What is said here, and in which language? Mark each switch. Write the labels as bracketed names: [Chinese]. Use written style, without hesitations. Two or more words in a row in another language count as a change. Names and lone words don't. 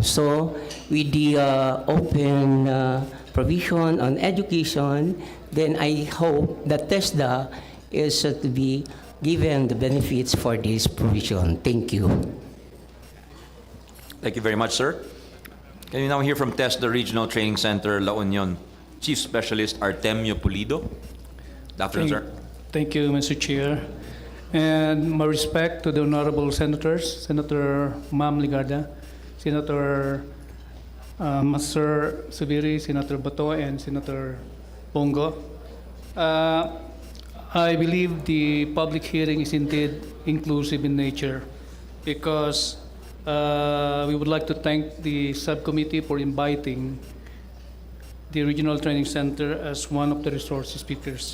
[English] So with the open provision on education, then I hope that TESDA is to be given the benefits for this provision. Thank you. Thank you very much, sir. Can we now hear from TESDA Regional Training Center, La Union, Chief Specialist Artemio Pulido? Good afternoon, sir. Thank you, Mr. Chair. And my respect to the honorable senators, Senator Ma'am Legarda, Senator Master Zubiri, Senator Bato, and Senator Bongo. I believe the public hearing is indeed inclusive in nature because we would like to thank the subcommittee for inviting the Regional Training Center as one of the resource speakers.